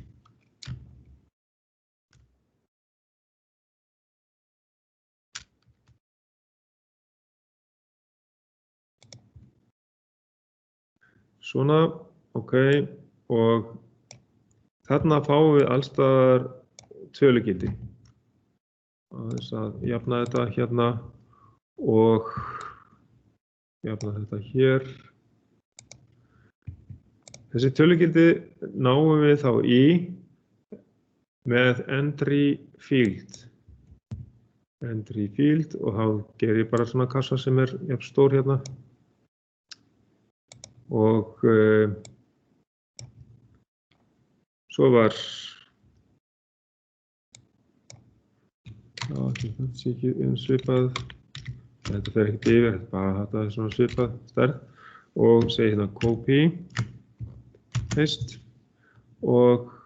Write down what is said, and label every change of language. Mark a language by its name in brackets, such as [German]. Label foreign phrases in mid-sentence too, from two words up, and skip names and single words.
[Icelandic] Svona, OK, og þarna fáum við allstaðar tölugildi. Aðeins að jafna þetta hérna og jafna þetta hér. Þessi tölugildi náum við þá í með [English] entry field. Entry field [Icelandic] og þá ger ég bara svona kassa sem jafn stór hérna. Og svo var þetta sé ekki svipað, þetta fer ekkert yfir, bara þetta svona svipað stærð og segi hérna [English] copy, paste [Icelandic] og